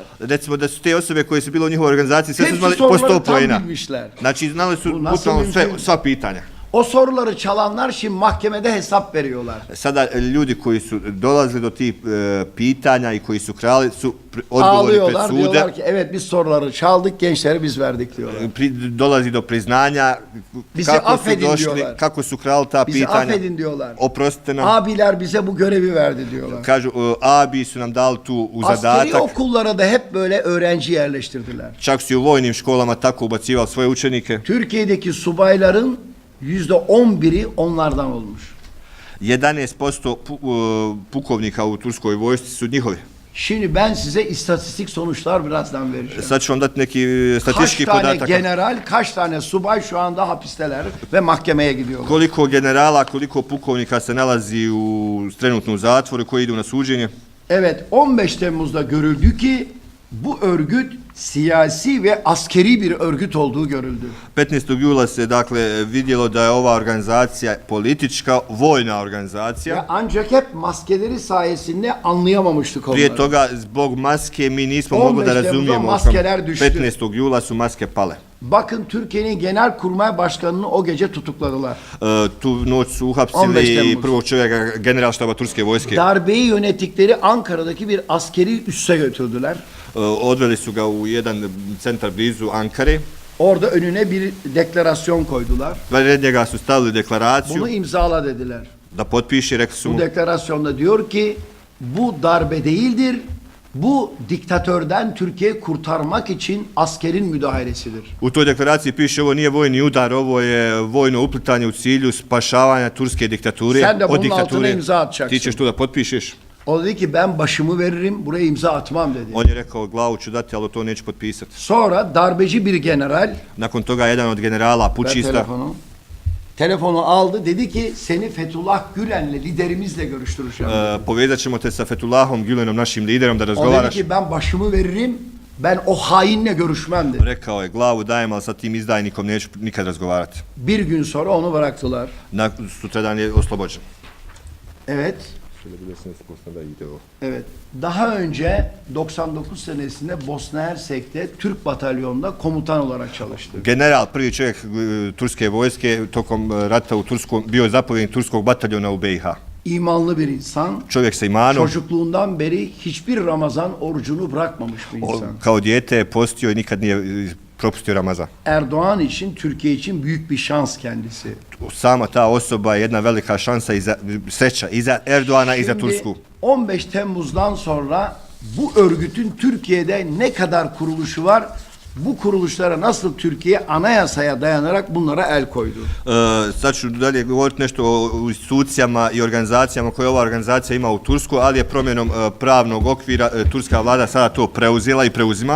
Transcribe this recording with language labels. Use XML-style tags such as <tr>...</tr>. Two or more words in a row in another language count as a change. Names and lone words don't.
<bs>Recimo da su te osobe koje su bile u njihovoj organizaciji sve su</bs> <tr>Hepsi</tr> <bs>imali po</bs> <tr>soruları</tr> <bs>100</bs> <tr>tam</tr> <bs>poena.</bs> <tr>bilmişler.</tr> <bs>Znači znali su</bs> <tr>Bu nasıl</tr> <bs>bukvalno</bs> <tr>mümkün?</tr> <bs>sva pitanja.</bs> <tr>O soruları çalanlar şimdi mahkemede hesap veriyorlar.</tr> <bs>Sada ljudi koji su dolazili do tih pitanja i koji su krali su odgovorni pred</bs> <tr>Ağlıyorlar,</tr> <bs>sude.</bs> <tr>diyorlar ki evet biz soruları çaldık, gençlere biz verdik diyorlar.</tr> <bs>Dolazi do priznanja</bs> <tr>Bizi</tr> <bs>kako su</bs> <tr>affedin</tr> <bs>došli,</bs> <tr>diyorlar.</tr> <bs>kako su krali ta</bs> <tr>Bizi</tr> <bs>pitanja.</bs> <tr>affedin diyorlar.</tr> <bs>Oprostite nam.</bs> <tr>Abiler bize bu görevi verdi diyorlar.</tr> <bs>Kažu, abi su nam dali tu u</bs> <tr>Askeri</tr> <bs>zadatak.</bs> <tr>okullara da hep böyle öğrenci yerleştirdiler.</tr> <bs>Čak su i u vojnim školama tako ubacivali svoje učenike.</bs> <tr>Türkiye'deki subayların %11'i onlardan olmuş.</tr> <bs>11% pukovnika u turskoj vojsci su njihovi.</bs> <tr>Şimdi ben size istatistik sonuçlar birazdan vereceğim.</tr> <bs>Sad ću vam dati neki</bs> <tr>Kaç</tr> <bs>statistički</bs> <tr>tane</tr> <bs>podatak.</bs> <tr>general, kaç tane subay şu anda hapisteler ve mahkemeye gidiyorlar.</tr> <bs>Koliko generala, koliko pukovnika se nalazi trenutno u zatvoru koji idu na suđenje.</bs> <tr>Evet, 15 Temmuz'da görüldü ki bu örgüt siyasi ve askeri bir örgüt olduğu görüldü.</tr> <bs>15. jula se dakle vidjelo da je ova organizacija politička, vojna organizacija.</bs> <tr>Ve ancak hep maskeleri sayesinde anlayamamıştık</tr> <bs>Prije</bs> <tr>onları.</tr> <bs>toga zbog maske mi nismo</bs> <tr>15.</tr> <bs>mogli da razumijemo.</bs> <tr>Temmuz'da maskeler düştü.</tr> <bs>15. jula su maske pale.</bs> <tr>Bakın Türkiye'nin Genelkurmay Başkanı'nı o gece tutukladılar.</tr> <bs>Tu noć su</bs> <tr>15.</tr> <bs>uhapsili</bs> <tr>Temmuz.</tr> <bs>prvog čovjeka generalštaba turske vojske.</bs> <tr>Darbeyi yönettikleri Ankara'daki bir askeri üsse götürdüler.</tr> <bs>Odveli su ga u jedan centar blizu Ankare.</bs> <tr>Orada önüne bir deklarasyon koydular.</tr> <bs>Pred njega su stavili deklaraciju</bs> <tr>Bunu imzala dediler.</tr> <bs>da potpiše, rekli su</bs> <tr>Bu</tr> <bs>mu</bs> <tr>deklarasyonda diyor ki bu darbe değildir. Bu diktatörden Türkiye kurtarmak için askerin müdahalesidir.</tr> <bs>U toj deklaraciji piše ovo nije vojni udar, ovo je vojno uplitanje u cilju spašavanja turske diktature.</bs> <tr>Sen de</tr> <bs>od</bs> <tr>bunun</tr> <bs>diktature.</bs> <tr>altına imza atacaksın.</tr> <bs>Ti ćeš to da potpišeš.</bs> <tr>O dedi ki ben başımı veririm, buraya imza atmam dedi.</tr> <bs>On je rekao glavu ću dati, ali to neću potpisati.</bs> <tr>Sonra darbeci bir general,</tr> <bs>Nakon toga jedan od generala</bs> <tr>ver</tr> <bs>pučista</bs> <tr>telefonu aldı, dedi ki seni Fethullah Gülen'le, liderimizle görüştüreceğim.</tr> <bs>povezat ćemo te sa Fethullahom Gülenom, našim liderom, da</bs> <tr>O dedi</tr> <bs>razgovaraš.</bs> <tr>ki ben başımı veririm, ben o hainle görüşmem dedi.</tr> <bs>Rekao je glavu dajem, ali sa tim izdajnikom neću nikad razgovarati.</bs> <tr>Bir gün sonra onu bıraktılar.</tr> <bs>Sutradan je oslobođen.</bs> <tr>Evet. Evet. Daha önce 99 senesinde Bosna Hersek'te Türk batalyonunda komutan olarak çalıştı.</tr> <bs>General, prvi čovjek turske vojske, tokom rata u Turskom, bio je zapovjednik turskog bataljona u BiH.</bs> <tr>İmanlı bir insan.</tr> <bs>Čovjek sa imanom.</bs> <tr>Çocukluğundan beri hiçbir Ramazan orucunu bırakmamış bir insan.</tr> <bs>Kao dijete je postio i nikad nije propustio Ramazan.</bs> <tr>Erdoğan için, Türkiye için büyük bir şans kendisi.</tr> <bs>Sama ta osoba je jedna velika šansa i sreća i za Erdoğana i za</bs> <tr>Şimdi</tr> <bs>Tursku.</bs> <tr>15 Temmuz'dan sonra bu örgütün Türkiye'de ne kadar kuruluşu var? Bu kuruluşlara nasıl Türkiye anayasaya dayanarak bunlara el koydu?</tr> <bs>Sad ću dalje govoriti nešto o institucijama i organizacijama koje ova organizacija ima u Tursku, ali je promjenom pravnog okvira turska vlada sada to preuzela i preuzima.</bs>